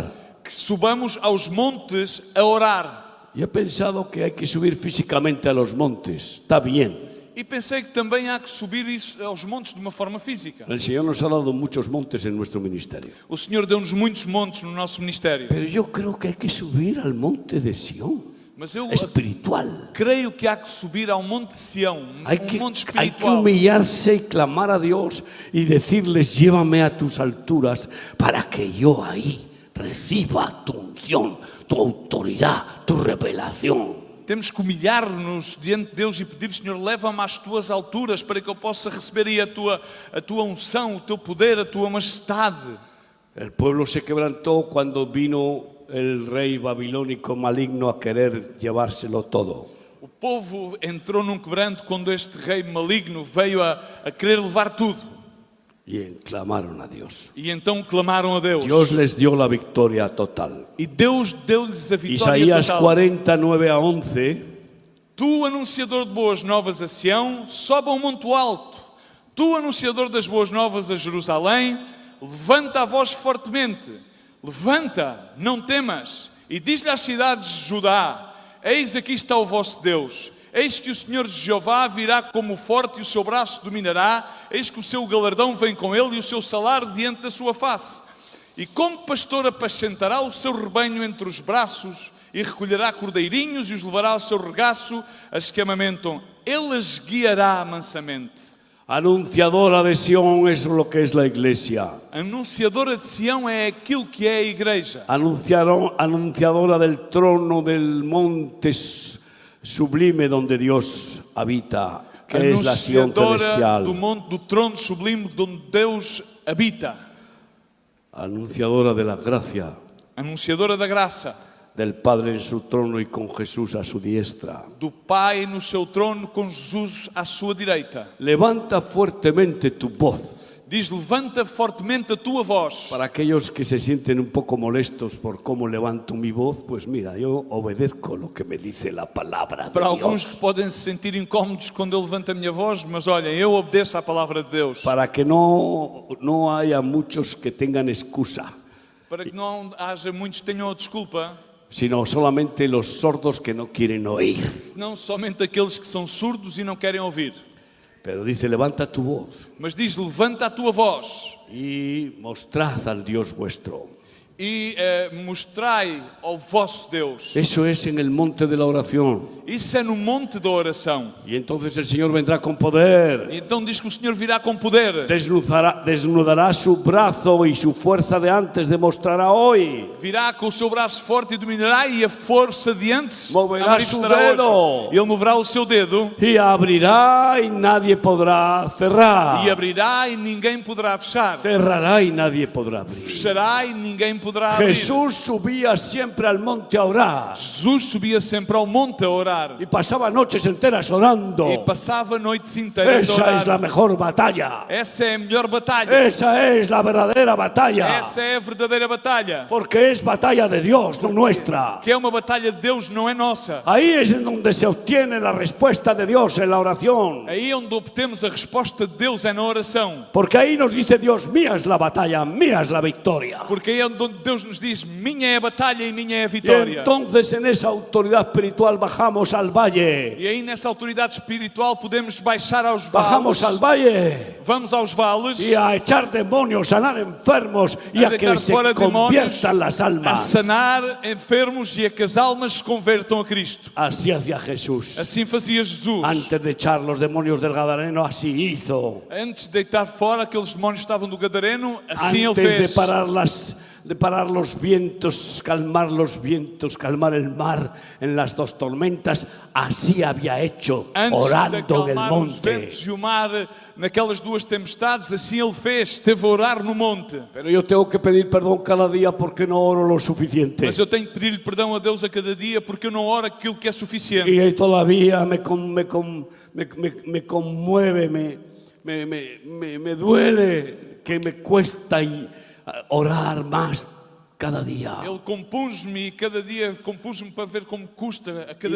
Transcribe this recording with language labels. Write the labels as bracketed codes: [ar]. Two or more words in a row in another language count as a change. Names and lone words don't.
[pt] Que subamos aos montes a orar. [es] Y he pensado que hay que subir físicamente a los montes. Está bien. [pt] E pensei que também há que subir isso aos montes de uma forma física. [es] El Señor nos ha dado muchos montes en nuestro ministerio. [pt] O Senhor deu-nos muitos montes no nosso ministério. [es] Pero yo creo que hay que subir al monte de Sión, [pt] Mas eu [es] espiritual. [pt] creio que há que subir ao monte de Sião, [es] Hay que [pt] monte espiritual. [es] humillarse y clamar a Dios y decirles, llévame a tus alturas para que yo ahí reciba tu unción, tu autoridad, tu revelación. [pt] Temos que humilhar-nos diante de Deus e pedir, Senhor, leva-me às tuas alturas para que eu possa receber aí a tua unção, o teu poder, a tua majestade. [es] El pueblo se quebrantó cuando vino el rey babilónico maligno a querer llevárselo todo. [pt] O povo entrou num quebranto quando este rei maligno veio a querer levar tudo. [es] Y clamaron a Dios. [pt] E então clamaram a Deus. [es] Dios les dio la victoria total. [pt] E Deus deu-lhes a vitória Isaías total. 49 a 11. Tu, anunciador de boas novas a Sião, sobe ao monte alto. Tu, anunciador das boas novas a Jerusalém, levanta a voz fortemente. Levanta, não temas. E diz-lhe às cidades de Judá, eis aqui está o vosso Deus. Eis que o Senhor Jeová virá como forte e o seu braço dominará. Eis que o seu galardão vem com ele e o seu salário diante da sua face. E como pastor apacentará o seu rebanho entre os braços e recolherá cordeirinhos e os levará ao seu regaço, as que amamentam. Ele as guiará mansamente. [es] Anunciadora de Sión es lo que es la iglesia. [pt] Anunciadora de Sião é aquilo que é a igreja. [es] Anunciadora del trono del monte sublime donde Dios habita, que es la Sión [pt] Anunciadora [es] celestial. [pt] do monte do trono sublime onde Deus habita. [es] Anunciadora de la gracia [pt] Anunciadora da graça. [es] del Padre en su trono y con Jesús a su diestra. [pt] Do Pai no seu trono com Jesus à sua direita. [es] Levanta fuertemente tu voz. [pt] Diz, levanta fortemente a tua voz. [es] Para aquellos que se sienten un poco molestos por cómo levanto mi voz, pues mira, yo obedezco lo que me dice la palabra de [pt] Para alguns [es] Dios. [pt] que podem se sentir incómodos quando eu levanto a minha voz, mas olhem, eu obedeço à palavra de Deus. [es] Para que no haya muchos que tengan excusa, [pt] Para que não haja muitos que tenham a desculpa, [es] sino solamente los sordos que no quieren oír. [pt] senão somente aqueles que são surdos e não querem ouvir. [es] Pero dice, levanta tu voz [pt] Mas diz, levanta a tua voz [es] y mostrad al Dios vuestro. [pt] e mostrai ao vosso Deus. [es] Eso es en el monte de la oración. [pt] Isso é no monte da oração. [es] Y entonces el Señor vendrá con poder. [pt] E então diz que o Senhor virá com poder. [es] Desnudará su brazo y su fuerza de antes demostrará hoy. [pt] Virá com o seu braço forte e dominará, e a força de antes [es] Moverá [pt] a manifestará [es] su dedo. [pt] hoje. Ele moverá o seu dedo [es] Y abrirá y nadie podrá cerrar. [pt] e abrirá e ninguém poderá fechar. [es] Cerrará y nadie podrá abrir. [pt] Fechará e ninguém poderá abrir. [es] Jesús subía siempre al monte a orar. [pt] Jesus subia sempre ao monte a orar [es] Y pasaba noches enteras orando. [pt] e passava noites inteiras a [es] Esa es la [pt] orar. [es] mejor batalla. [pt] Essa é a melhor batalha. [es] Esa es la verdadera batalla. [pt] Essa é a verdadeira batalha. [es] Porque es batalla de Dios, no nuestra. [pt] Que é uma batalha de Deus, não é nossa. [es] Ahí es en donde se obtiene la respuesta de Dios en la oración. [pt] Aí onde obtemos a resposta de Deus é na oração. [es] Porque ahí nos dice Dios, mía es la batalla, mía es la victoria. [pt] Porque aí é onde Deus nos diz, minha é a batalha e minha é a [es] Y [pt] vitória. [es] entonces en esa autoridad espiritual bajamos al valle. [pt] E aí nessa autoridade espiritual podemos baixar aos [es] Bajamos [pt] vales. [es] al valle. [pt] Vamos aos vales. [es] Y a echar demonios, sanar enfermos y a que [pt] deitar [es] se [pt] fora demónios, [es] conviertan las [pt] a [es] almas. [pt] sanar enfermos e a que as almas se convertam a Cristo. [es] Así hacía Jesús. [pt] Assim fazia Jesus. [es] Antes de echar los demonios del Gadareno, así hizo. [pt] Antes de deitar fora aqueles demónios que estavam do Gadareno, assim ele [es] Antes de [pt] fez. [es] parar los vientos, calmar el mar en las dos tormentas, así había hecho, [pt] Antes de [es] orando en el [pt] acalmar os [es] monte. [pt] ventos e o mar naquelas duas tempestades, assim ele fez, esteve a orar no monte. [es] Pero yo tengo que pedir perdón cada día porque no oro lo suficiente. [pt] Mas eu tenho que pedir-lhe perdão a Deus a cada dia porque eu não oro aquilo que é suficiente. [es] Y todavía me conmueve, me duele que me cuesta orar más cada día. [pt] Ele compôs-me e cada dia compôs-me para ver como custa a [es] Y cada